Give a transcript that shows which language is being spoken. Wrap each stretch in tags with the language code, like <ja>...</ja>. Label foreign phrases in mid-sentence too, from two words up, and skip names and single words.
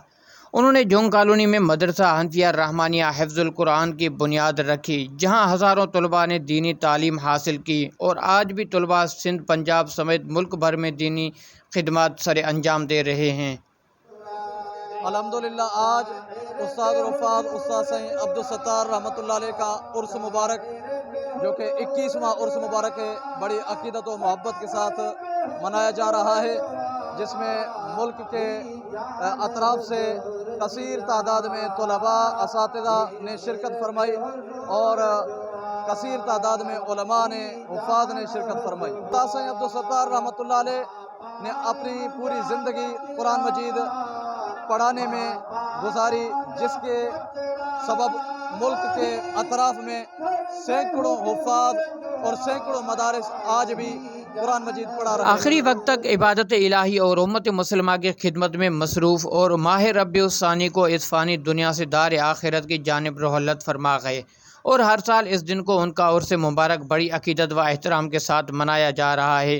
<ur>اُنہوں نے جونگ کالونی میں مدرسہ حنفیہ رحمانیہ حفظ القرآن کی بنیاد رکھی، جہاں ہزاروں طلبہ نے دینی تعلیم حاصل کی اور آج بھی طلبہ سندھ، پنجاب سمیت ملک بھر میں دینی خدمت سر انجام دے رہے ہیں. الحمدللہ آج استاد رفعت استاد سائیں عبدالستار رحمۃ اللہ علیہ کا عرس مبارک، جو کہ 21واں عرس مبارک ہے، بڑی عقیدت و محبت کے ساتھ منایا جا رہا ہے، جس میں ملک کے اطراف سے کثیر تعداد میں طلبہ، اساتذہ نے شرکت فرمائی اور کثیر تعداد میں علماء نے، حفاظ نے شرکت فرمائی. استاد سائیں عبدالستار رحمۃ اللہ علیہ نے اپنی پوری زندگی قرآن مجید پڑھانے میں گزاری، جس کے سبب ملک کے اطراف میں سینکڑوں حفاظ اور سینکڑوں مدارس آج بھی قرآن مجید پڑھا رہے ہیں. آخری وقت تک عبادت الٰہی اور امت مسلمہ کی خدمت میں مصروف اور ماہ ربیع الثانی کو اس فانی دنیا سے دار آخرت کی جانب رحلت فرما گئے اور ہر سال اس دن کو ان کا عرس مبارک بڑی عقیدت و احترام کے ساتھ منایا جا رہا ہے.</ur>